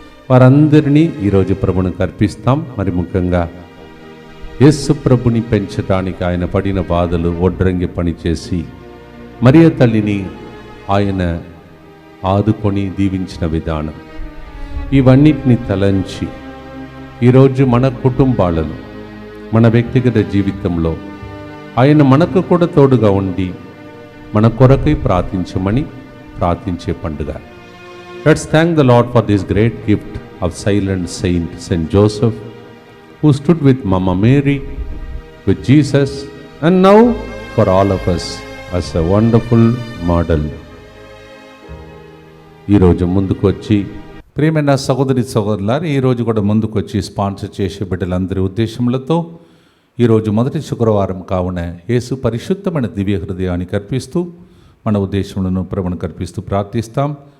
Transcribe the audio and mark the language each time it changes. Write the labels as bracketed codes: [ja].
[te] వారందరినీ ఈరోజు ప్రభునికి అర్పిస్తాం. మరి ముఖ్యంగా యేసు ప్రభుని పెంచడానికి ఆయన పడిన బాధలు, ఒడ్రంగి పనిచేసి మరియ తల్లిని ఆయన ఆదుకొని దీవించిన విధానం, ఇవన్నిటిని తలంచి ఈరోజు మన కుటుంబాలను, మన వ్యక్తిగత జీవితంలో ఆయన మనకు కూడా తోడుగా ఉండి మన కొరకై ప్రార్థించమని ప్రార్థించే పండుగ. [en] Let's thank the Lord for this great gift of silent saint, Saint Joseph, who stood with Mama Mary, with Jesus, and now for all of us as a wonderful model. [te] ఈరోజు ముందుకు వచ్చి ప్రియమైన సహోదరి సహోదరులారు, ఈరోజు కూడా ముందుకు వచ్చి స్పాన్సర్ చేసే బిడ్డలందరి ఉద్దేశములతో ఈరోజు మొదటి శుక్రవారం కావున యేసు పరిశుద్ధమైన దివ్య హృదయానికి అర్పిస్తూ మన ఉద్దేశములను ప్రభువునికి అర్పిస్తూ ప్రార్థిస్తాం.